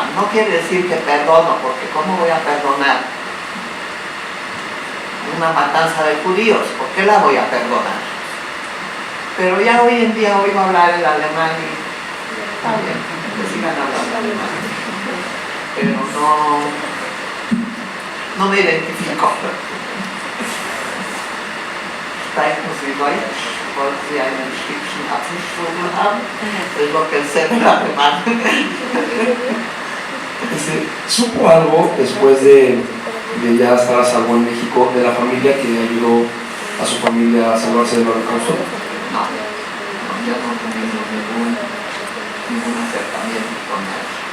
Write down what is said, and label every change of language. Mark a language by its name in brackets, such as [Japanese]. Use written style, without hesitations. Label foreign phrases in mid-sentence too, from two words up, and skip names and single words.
[Spanish] No quiere decir que perdono, porque ¿cómo voy a perdonar una matanza de judíos? ¿Por qué la voy a perdonar? Pero ya hoy en día oigo hablar el alemán y está bien, que sigan hablando alemán. Pero no me identifico. [German] Sprechen Sie Deutsch? Wollen Sie einen Stückchen Apfelstrudel haben? [Spanish] Es lo que sé del alemán. ¿Supo algo después de ya estar a salvo en México de la familia que ayudó a su familia a salvarse del holocausto? No, ya no tuvimos ningún acercamiento con él.